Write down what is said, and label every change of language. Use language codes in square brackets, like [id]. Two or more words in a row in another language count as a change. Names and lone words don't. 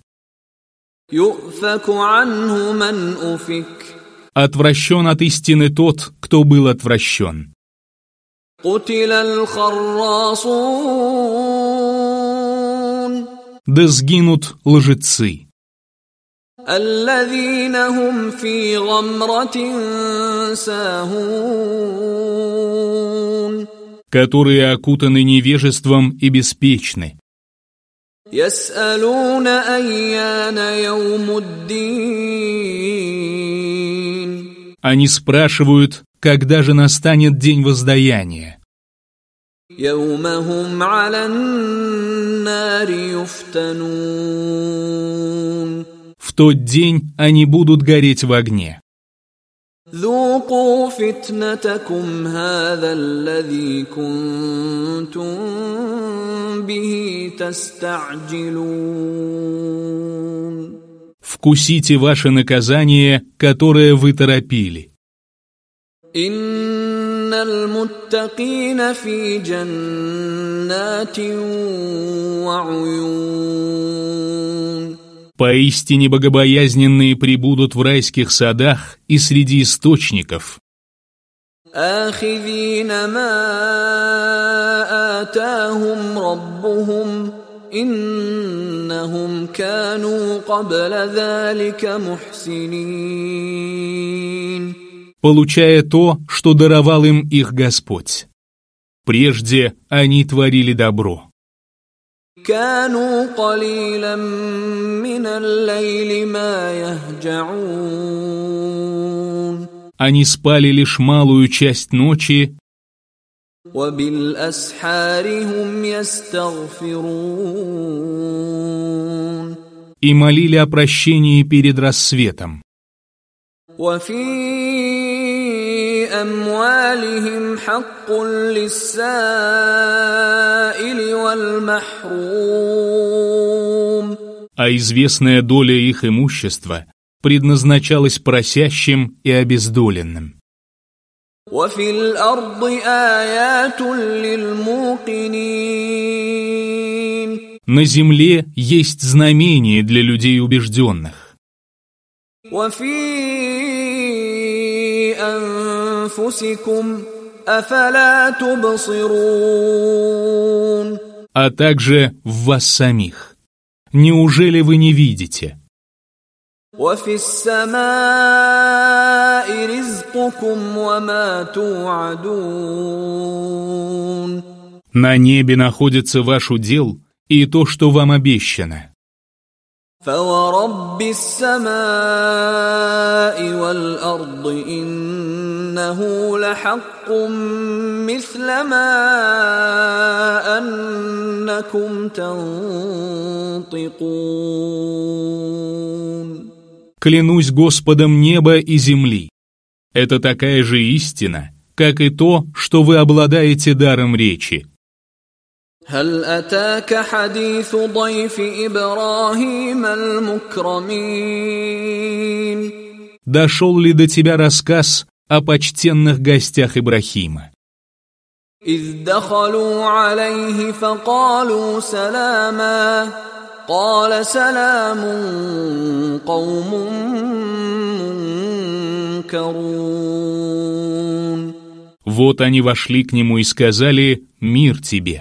[ar] يؤفك عنه من أفك. [ru] Отвращен от истины тот, кто был отвращен. [ar] قتل الخراصون. [ru] Да сгинут лжецы. [ar] الذين هم في غمرة ساهون. [ru] Которые окутаны невежеством и беспечны. [ar] يسألون أيان يوم الدين. [ru] Они спрашивают, когда же настанет день воздаяния. [ar] يوم هم على النار يفتنون. [ru] В тот день они будут гореть в огне. [ar] ذوقوا فتنتكم هذا الذي كنتم به تستعجلون. [ru] Вкусите ваше наказание, которое вы торопили. [ar] إن المتقين في جنات وعيون. [ru] Поистине богобоязненные пребудут в райских садах и среди источников. [ar] آخذين ما آتاهم ربهم إنهم كانوا قبل ذلك محسنين. [ru] Получая то, что даровал им их Господь. Прежде они творили добро. [ar] كانوا قليلا من الليل ما يهجعون. [ru] Они спали лишь малую часть ночи, [ar] وبالأسحار هم يستغفرون. [ru] и молили о прощении перед рассветом. [ar] وفي أموالهم حق للسائل والمحروم. [ru] А известная доля их имущества предназначалась просящим и обездоленным. [ar] وفي الأرض آيات للموقنين. [ru] На земле есть знамение для людей убежденных. [ar] وفي أنفسكم أفلا تبصرون. [ru] А также в вас самих. Неужели вы не видите? [ar] وفي السماء رزقكم وما توعدون. [ru] На небе находится ваш удел и то, что вам обещано. [ar] فورب السماء والأرض إنه لحق مثل ما أنكم تنطقون. [ru] Клянусь Господом неба и земли. Это такая же истина, как и то, что вы обладаете даром речи. [ar] هل أتاك حديث ضيف إبراهيم المكرمين. [ru] Дошел ли до тебя рассказ о почтенных гостях Ибрахима? [ar] إذ دخلوا عليه فقالوا سلاما قال سلام قوم منكرون. [ru] Вот они вошли к нему и сказали: «Мир тебе».